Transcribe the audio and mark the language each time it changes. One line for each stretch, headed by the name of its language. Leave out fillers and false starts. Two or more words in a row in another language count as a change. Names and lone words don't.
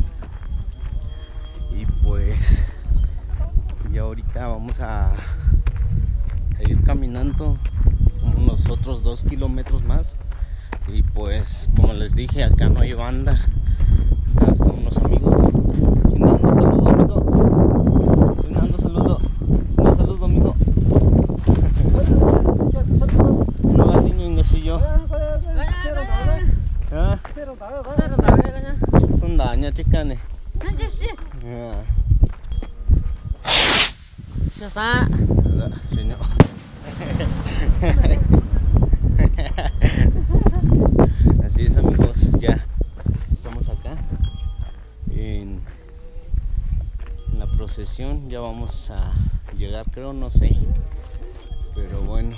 Spanish: Y pues ya ahorita vamos a ir caminando como unos otros 2 kilómetros más. Y pues, como les dije, acá no hay banda. Acá están unos amigos. Fernando, saludo, amigo. Fernando, saludo. Un saludo, amigo. No va a tener un gasillo. ¿Ah? Tundanya, chicane. Ya está. Señor. Así es, amigos, ya estamos acá en la procesión. Ya vamos a llegar, creo, no sé, pero bueno.